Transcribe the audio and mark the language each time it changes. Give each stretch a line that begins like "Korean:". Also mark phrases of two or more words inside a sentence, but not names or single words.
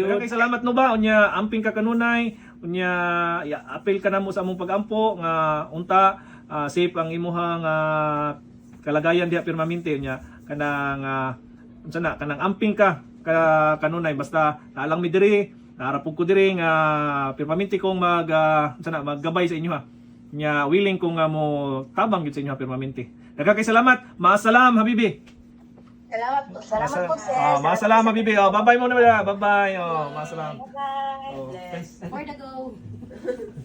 Cebuano: Daghang kay salamat no ba unya amping ka kanunay, unya apel ka namo sa among pagampo nga unta safe ang imuhang kalagayan diha permanente unya kanang unsa na kanang amping ka kanunay basta naalang mi diri naarapog ko diri nga permanente kong maggabay sa inyo ha. Nya willing kong mo tabang gyud sa inyo ha permanente. Daghang kay salamat.
Arabic: Maasalam habibi.
Filipino: Salamat po sir.
Arabic: Maasalam habibi. Bye-bye muna. Bye-bye. Maasalam.
English: Bye. Thanks. Where to go?